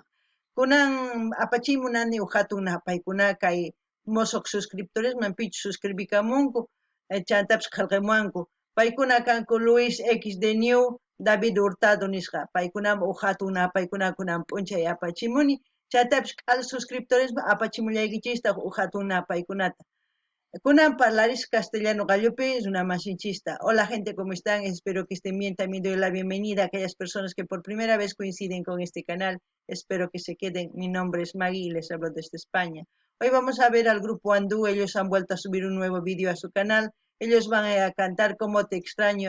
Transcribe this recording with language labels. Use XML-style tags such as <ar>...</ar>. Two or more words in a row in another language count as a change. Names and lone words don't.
<qu>kunan apachimunani hatun paykuna kay musuq suscriptoresman pichu suscribikamunku chantapis qillqamuwanku paykuna kanku Luis X de New David Hurtado nisqa paykunaman hatun paykunakunan p'unchay apachimuni chaytapis q'al suscriptores apachimullaykichista hatun paykunata kunan parlaris castellano gallupi runamasinchista.</qu> <es>Hola gente, ¿cómo están? Espero que estén bien. También doy la bienvenida a aquellas personas que por primera vez coinciden con este canal. Espero que se queden. Mi nombre es Maggie y les hablo desde España. Hoy vamos a ver al grupo Andú. Ellos han vuelto a subir un nuevo vídeo a su canal. Ellos van a cantar Como te extraño.</es>